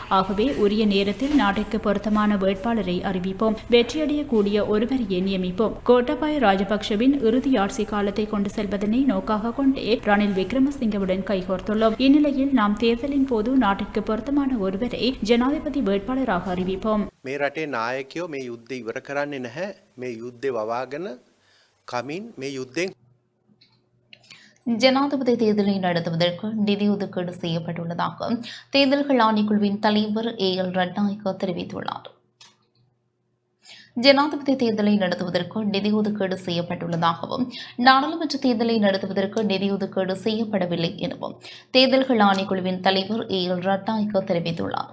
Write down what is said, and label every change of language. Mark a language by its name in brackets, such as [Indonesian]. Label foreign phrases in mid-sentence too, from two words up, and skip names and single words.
[Tamil] ஆகவே உரிய நேரத்தில் நாட்டிற்கு பொருத்தமான வேட்பாளரை அறிவிப்போம். வெற்றியடையக்கூடிய ஒருவரையே நியமிப்போம். கோட்டாபாய ராஜபக்ஷவின் இறுதி ஆட்சி காலத்தை கொண்டு செல்வதனை நோக்காக கொண்டே ரணில் விக்ரமசிங்கவுடன் கைகோர்த்துள்ளோம். இந்நிலையில் நாம் தேர்தலின் போது நாட்டிற்கு பொருத்தமான ஒருவரை ஜனாதிபதி வேட்பாளராக அறிவிப்போம். [Sinhala] මේ රටේ නායකයෝ මේ යුද්ධය ඉවර කරන්නේ නැහැ. මේ යුද්ධේ වවාගෙන කමින් මේ යුද්ධෙන් [Tamil] ஜனாதிபதி தேர்தலை நடத்துவதற்கு நிதி ஒதுக்கீடு செய்யப்பட்டுள்ளதாக தேர்தல்கள் ஆணைக்குழுவின் தலைவர் AL ரட்நாயக்க தெரிவித்துள்ளார். ஜனாதிபதி தேர்தலை நடத்துவதற்கு நிதி ஒதுக்கீடு செய்யப்பட்டுள்ளதாகவும் நாடாளுமன்ற தேர்தலை நடத்துவதற்கு நிதி ஒதுக்கீடு செய்யப்படவில்லை எனவும் தேர்தல்கள் ஆணைக்குழுவின் தலைவர் AL ரட்நாயக்க தெரிவித்துள்ளார்.